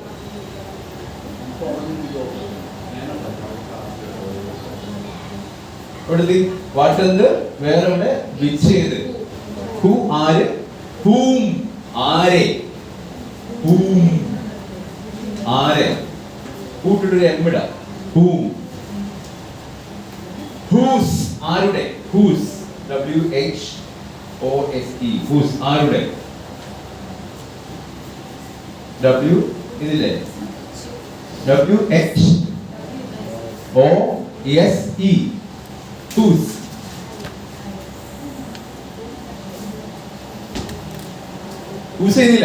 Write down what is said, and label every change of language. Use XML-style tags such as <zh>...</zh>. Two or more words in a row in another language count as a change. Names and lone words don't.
<ml>What എന്ത്? Where ഉണ്ട്? Which ഏത്? Who ആര്? Whom ആരെ? Whom ആരെ? കൂട്ടിട്ടൊരു എം ഇടാം.</ml> <en>Whom. Whose ആരുടെ? Whose WHOSE whose ആരുടെ?</en> <ml>W ഇതില്ലേ?</ml> <en>WHOSE whose.</en> <ml>Whose ഇതില്ല?</ml>